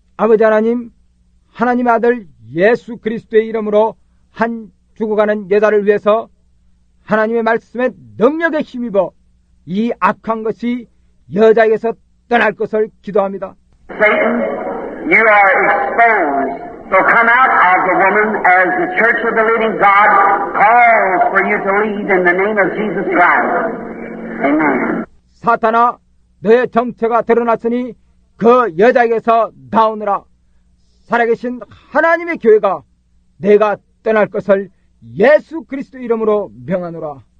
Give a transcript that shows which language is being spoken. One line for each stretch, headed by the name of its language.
Korean: 아버지 하나님, 하나님의 아들 예수 그리스도의 이름으로 한 죽어가는 여자를 위해서 하나님의 말씀에 능력에 힘입어 이 악한 것이 여자에게서 떠날 것을 기도합니다.
English: Satan, you are exposed. So come out of the woman as the church of the living God calls for you to lead in the name of Jesus Christ. Amen.
Korean: 사탄아, 너의 정체가 드러났으니 그 여자에게서 나오느라 살아계신 하나님의 교회가 내가 떠날 것을 예수 그리스도 이름으로 명하노라.